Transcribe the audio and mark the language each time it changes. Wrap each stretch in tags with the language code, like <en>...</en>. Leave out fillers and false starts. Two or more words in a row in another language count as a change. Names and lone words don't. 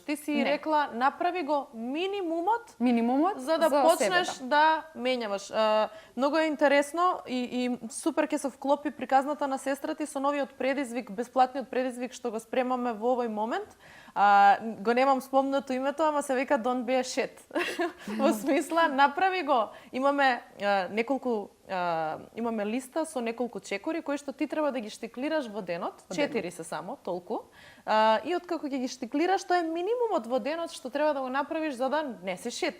<mk>Ти си рекла, направи го минимумот за да почнеш себе, да менјаваш. Многу е интересно и супер ќе се вклопи приказната на сестра ти со новиот предизвик, бесплатниот предизвик што го спремаме во овој момент. Го немам спомнато името, ама се вика</mk> <en>Don't be a shit.</en> <mk>Во смисла, направи го. Имаме имаме листа со неколку чекори кои што ти треба да ги штиклираш во денот. 4 се само, толку. И откако ќе ги штиклираш, тоа е минимумот во денот што треба да го направиш за да не си шит.</mk>